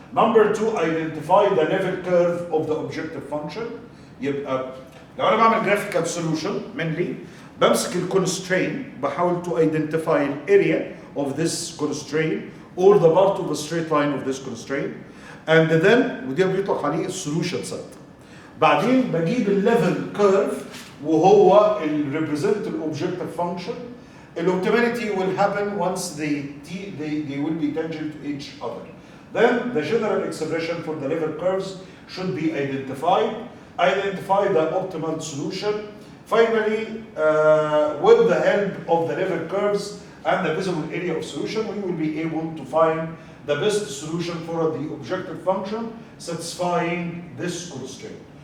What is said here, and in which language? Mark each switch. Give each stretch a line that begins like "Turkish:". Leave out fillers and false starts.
English: Number 2, identify the level curve of the objective function.
Arabic: يبقى لو أنا بعمل
English: graphical solution mainly بمسك الconstraint
Arabic: بحاول
English: to identify an area of this constraint or the part of the straight line of this constraint, and then
Arabic: وده بيطلق عليه السولوشن
English: set.
Arabic: بعدين بجيب الليفل كيرف وهو ال represent الobjective function.
English: Optimality will happen once they will be tangent to each other. Then the general expression for the level curves should be identified. Identify the optimal solution. Finally, with the help of the level curves and the visible area of solution, we will be able to find the best solution for the objective function satisfying this constraint.